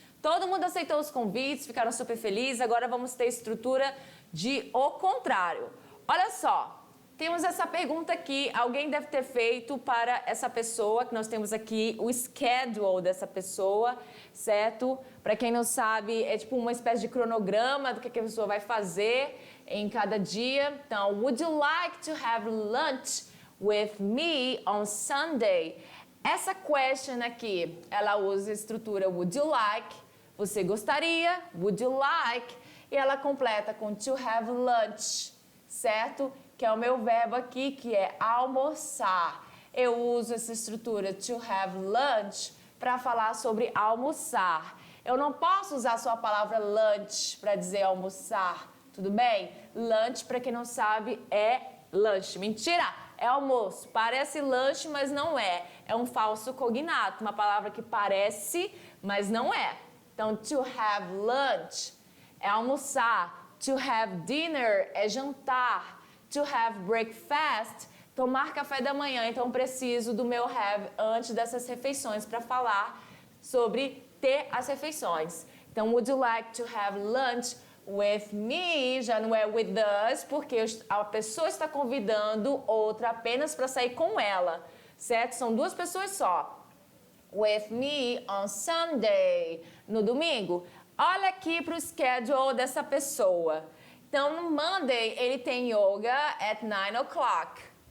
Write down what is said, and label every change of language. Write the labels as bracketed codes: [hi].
[pt] Todo mundo aceitou os convites, ficaram super felizes. Agora vamos ter estrutura de o contrário. Olha só, temos essa pergunta aqui. Alguém deve ter feito para essa pessoa, que nós temos aqui o schedule dessa pessoa, certo? Para quem não sabe, é tipo uma espécie de cronograma do que a pessoa vai fazer em cada dia. [en] Então, would you like to have lunch with me on Sunday? [pt] Essa question aqui, ela usa a estrutura [en] would you like, [pt] você gostaria, would you like, e ela completa com [en] to have lunch, [pt] certo? Que é o meu verbo aqui, que é almoçar. Eu uso essa estrutura [en] to have lunch [pt] para falar sobre almoçar. Eu não posso usar só a palavra lunch para dizer almoçar, tudo bem? Lunch, para quem não sabe, é lanche. Mentira! É almoço. Parece lanche, mas não é. É um falso cognato, uma palavra que parece, mas não é. Então, [en] to have lunch [pt] é almoçar. [en] To have dinner [pt] é jantar. [en] To have breakfast, [pt] tomar café da manhã. Então, preciso do meu have antes dessas refeições para falar sobre ter as refeições. [en] Então, would you like to have lunch with me? [pt] Já não é [en] with us, [pt] porque a pessoa está convidando outra apenas para sair com ela, certo? São duas pessoas só. [en] With me on Sunday, [pt] no domingo. Olha aqui para o schedule dessa pessoa. Então, no Monday, ele tem yoga [en] at 9 o'clock.